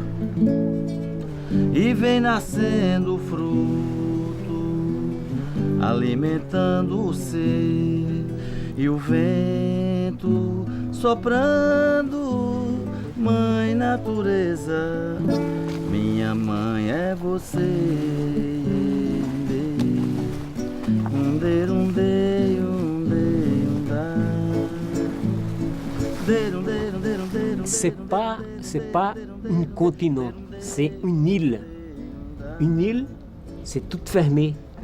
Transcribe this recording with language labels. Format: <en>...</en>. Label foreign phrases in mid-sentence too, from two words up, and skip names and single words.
<pt>E vem nascendo o fruto, alimentando o ser. E o vento soprando. Mãe Natureza, minha mãe é você.</pt> <fr>C'est pas un continent, c'est une île. Une île, c'est tout fermé.</fr>